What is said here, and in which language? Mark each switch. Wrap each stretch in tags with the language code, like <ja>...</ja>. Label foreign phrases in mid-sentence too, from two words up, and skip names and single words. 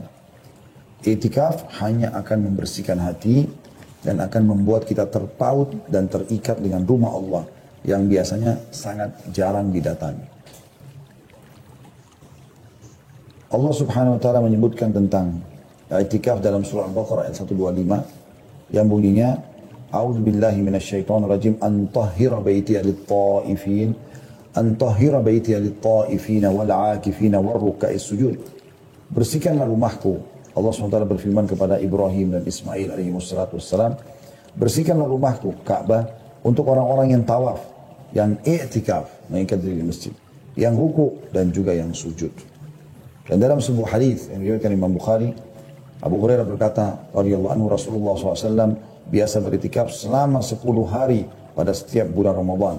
<id>Iktikaf hanya akan membersihkan hati dan akan membuat kita terpaut dan terikat dengan rumah Allah yang biasanya sangat jarang didatangi. Allah</id> <ar>سبحانه وتعالى</ar> <id>menyebutkan tentang iktikaf dalam surah Al-Baqarah ayat 125 yang bunyinya</id> <ar>أعوذ بالله من الشيطان الرجيم أن طهرا بيتي للطائفين أن طهرا بيتي للطائفين والعاكفين والركع السجود.</ar> <id>Bersihkanlah rumahku. Allah SWT berfirman kepada Ibrahim dan Ismail</id> <ar>عليه السلام,</ar> <id>bersihkanlah rumahku Ka'bah untuk orang-orang yang tawaf, yang i'tikaf, mengikat diri di masjid, yang ruku dan juga yang sujud. Dan dalam sebuah hadis yang diriwayatkan Imam Bukhari, Abu Hurairah berkata,</id> <ar>رضي الله عنه,</ar> <id>Rasulullah SAW biasa beriktikaf selama 10 hari pada setiap bulan Ramadan.</id>